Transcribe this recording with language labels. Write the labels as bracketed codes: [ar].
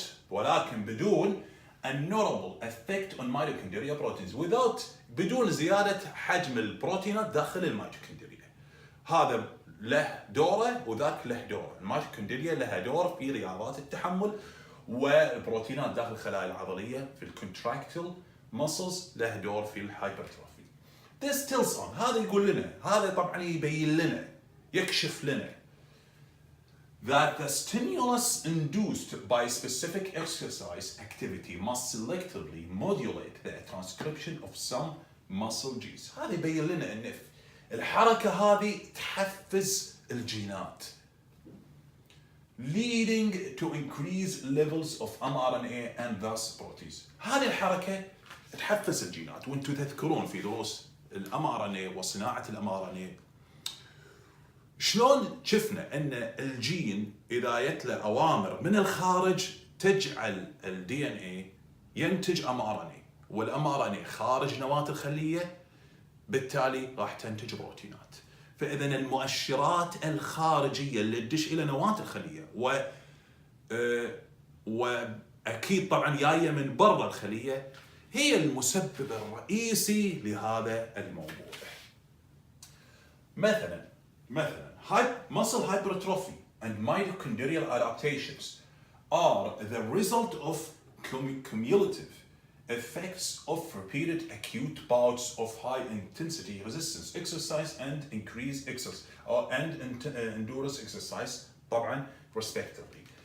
[ar] ولكن بدون النورمال [en] effect on mitochondrial proteins، [ar] بدون زياده حجم البروتينات داخل الميتوكوندريا. هذا له دوره وذاك له دوره. الميتوكوندريا لها دور في رياضات التحمل، والبروتينات داخل الخلايا العضليه في الكونتراكتيل muscles له دور في الهايبرتروفي. [en] This tells on، [ar] هذا يقول لنا، هذا طبعا يبين لنا، يكشف لنا [en] that the stimulus induced by specific exercise activity must selectively modulate the transcription of some muscle genes. [ar] هذا يبين لنا ان الحركة هذه تحفز الجينات [en] leading to increased levels of mRNA and thus proteins. [ar] هذه الحركة تحفز الجينات، وانتم تذكرون في دروس الmRNA وصناعة الmRNA شلون شفنا ان الجين اذا جت له اوامر من الخارج تجعل الدي ان اي ينتج mRNA، والmRNA خارج نواة الخلية بالتالي راح تنتج بروتينات. فاذا المؤشرات الخارجيه اللي تدش الى نواه الخليه واكيد طبعا جايه من برا الخليه هي المسبب الرئيسي لهذا الموضوع. [en] مثلا muscle hypertrophy and mitochondrial adaptations are the result of cumulative effects of repeated acute bouts of high intensity resistance exercise and increased exercise and endurance exercise طبعا respectively.